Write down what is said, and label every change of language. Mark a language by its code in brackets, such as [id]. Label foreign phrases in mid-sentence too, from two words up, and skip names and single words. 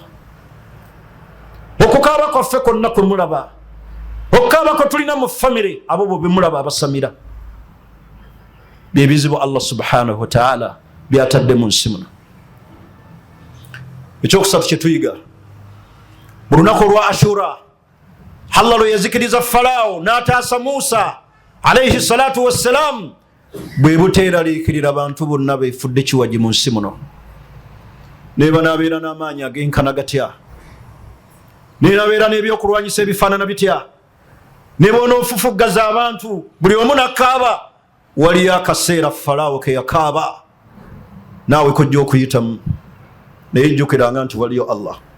[lg] Okukaaba kwaffe kwonna kwe mulaba, okukaaba kwe tulina mu famire abo bo be mulaba abasamira, bye bizibu [ar] الله سبحانه وتعالى [lg] byatadde mu nsi muno. Ekyokusatu kye tuyiga mu lunaku olwa Ashura, Allah lwe yazikiriza Falaawo n'ataasa Muusa [ar] عليه الصلاة والسلام, [lg] bwe buteeraliikirira abantu bonna beefudde kiwaji mu nsi muno. Ne banaabeera n'amaanyi ag'enkana gatya, ne nabeera n'ebyokulwanyisa ebifaanana bitya, ne bonoofufuggaza abantu buli omu n'akaaba. Waliyo akaseera Falaawo ke yakaaba, naawe kojja okuyitamu, naye jjukiranga nti waliyo Allah.